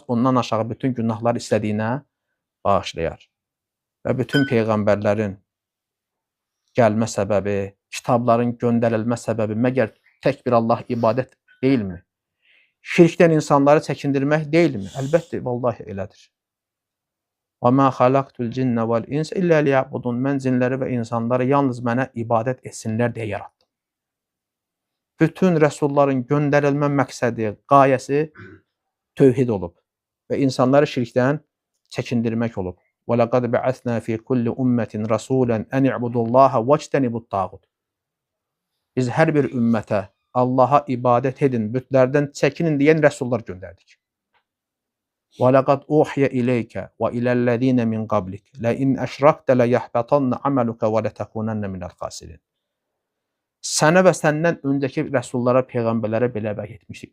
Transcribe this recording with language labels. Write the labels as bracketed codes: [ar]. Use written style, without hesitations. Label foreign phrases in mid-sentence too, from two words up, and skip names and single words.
[az] Ondan aşağı bütün günahlar istədiyinə bağışlayar. Və bütün peyğəmbərlərin gəlmə səbəbi, kitabların göndərilmə səbəbi məgər tək bir Allah ibadət deyilmi? Şirkdən insanları çəkindirmək deyilmi? Əlbəttə, vallahi elədir. [ar] وَمَا خَلَقْتُ الْجِنَّ وَالْاِنْسَ إِلَّا لِيَعْبُدُونَ [az] Mən cinləri və insanları yalnız mənə ibadət etsinlər deyə yarattım. Bütün rəsulların göndərilmə məqsədi, qayəsi tövhid olub və insanları şirkdən çəkindirmək olub. [ar] وَلَقَدْ بَعَثْنَا فِي كُلِّ أُمَّةٍ رَسُولًا أَنِ اعْبُدُوا اللّٰهَ وَاجْتَنِبُوا الطَّاغُوتَ [az] Biz hər bir ümmətə Allaha ibadət edin, bütlərdən çəkinin deyən rəsullar göndərdik. [ar] ولقد أوحي إليك وإلى الذين من قبلك لئن أشركت ليحبطن عملك ولتكونن من الخاسرين. [az] Sənə və səndən öncəki rəsullara, peyğəmbərlərə belə vəhy etmişdik.